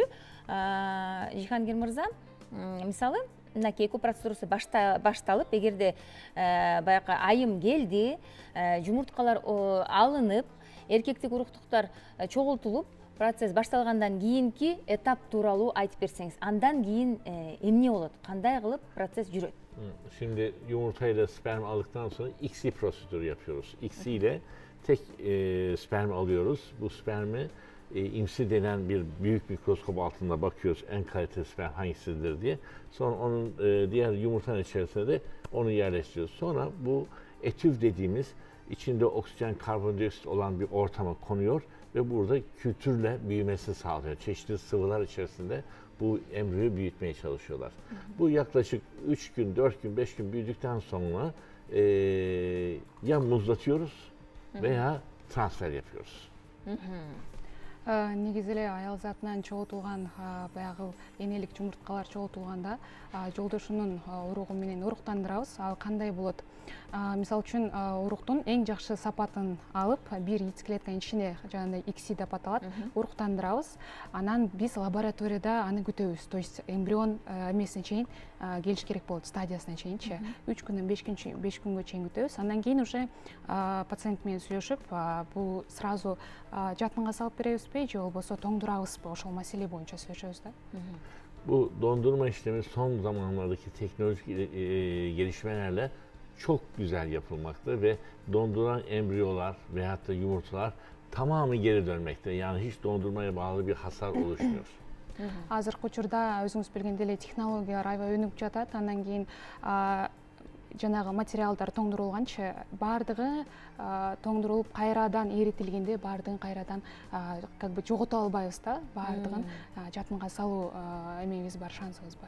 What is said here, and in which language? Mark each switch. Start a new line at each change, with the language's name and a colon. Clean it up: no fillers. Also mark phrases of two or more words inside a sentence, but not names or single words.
Kyrgyz: Жихангир мырза, мисалы, мынакей эко процедурасы башталып, эгерде баягы айым келди, жумурткалар алынып, эркектик уруктуктар чогултулуп, процесс башталгандан кийинки этап тууралуу айтып берсеңиз. Андан кийин эмне болот? Кандай кылып процесс жүрөт?
Turkish: Şimdi yumurtayla sperm aldıktan sonra XY prosedürü yapıyoruz. XY ile tek sperm alıyoruz. Bu spermi IMSI denen bir büyük mikroskop altında bakıyoruz en kaliteli sperm hangisidir diye. Sonra onun diğer yumurtanın içerisine de onu yerleştiriyoruz. Sonra bu etüv dediğimiz içinde oksijen, karbondioksit olan bir ortama konuyor ve burada kültürle büyümesi sağlıyor. Çeşitli sıvılar içerisinde bu embriyoyu büyütmeye çalışıyorlar. Bu yaklaşık 3 gün, 4 gün, 5 gün büyüdükten sonra ya muzlatıyoruz veya transfer yapıyoruz.
Kyrgyz: Негизи эле аял затынан чогултулган баягы энелик жумурткалар чогултулганда жолдошунун уругу менен уруктандырабыз. Ал кандай болот? Мисалы үчүн уруктун эң жакшы сапатын алып, бир яйцеклетканын ичине жагындай XY деп аталат, уруктандырабыз. Анан биз лабораторияда аны күтөбүз.
Russian: То есть
Kyrgyz: эмбрион эмесине чейин келиш керек болот, стадиясына чейинчи. 3 күндөн 5 күнгө чейин күтөбүз. Андан кийин уже пациент менен сүйлөшүп, бул сразу жатынга салып беребизби же болбосо тоңдурабызбы? Ошол маселе боюнча сүйлөшөбүз да.
Turkish: Bu dondurma işlemi son zamanlardaki teknolojik gelişmelerle çok güzel yapılmakta ve dondurulan embriyolar veyahut da yumurtalar tamamı geri dönmekte. Yani hiç dondurmaya bağlı bir hasar oluşmuyor.
Kyrgyz: азыркы учурда өзүңүз билгендей эле технологиялар аябай өнүгүп жатат. Андан кийин жанагы материалдар тоңдурулганчы баардыгы тоңдурулуп кайрадан эритилгенде баардыгын кайрадан
Russian: как бы
Kyrgyz: жогото албайбыз да, баардыгын жатынга салуу эмебиз бар, шансыбыз бар.